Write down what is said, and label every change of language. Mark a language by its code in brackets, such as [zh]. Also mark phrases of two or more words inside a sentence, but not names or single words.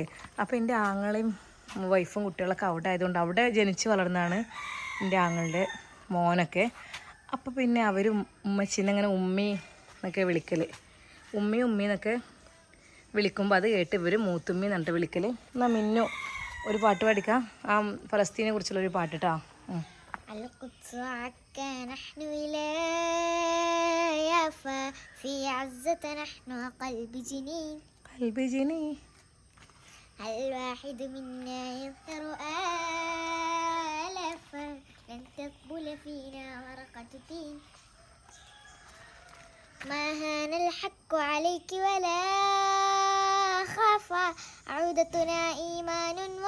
[ml] അപ്പോൾ എൻ്റെ ആങ്ങളെയും വൈഫും കുട്ടികളൊക്കെ അവിടെ ആയതുകൊണ്ട് അവിടെ ജനിച്ച് വളർന്നതാണ് എൻ്റെ ആങ്ങളുടെ മോനൊക്കെ. അപ്പോൾ പിന്നെ അവർ ഉമ്മച്ചിനെ അങ്ങനെ ഉമ്മി എന്നൊക്കെ വിളിക്കൽ. ഉമ്മി എന്നൊക്കെ വിളിക്കുമ്പോൾ അത് കേട്ട് ഇവർ മൂത്തുമ്മി എന്നിട്ട് വിളിക്കൽ. എന്നാൽ മിന്നു ഒരു പാട്ട് പഠിക്കാം. ആ ഫലസ്തീനെ കുറിച്ചുള്ളൊരു പാട്ട് കേട്ടോ. [ar] الواحد منا يظهر آلافا لن تقبل فينا ورقة تين ما هان الحق عليك ولا خافا عودتنا إيمان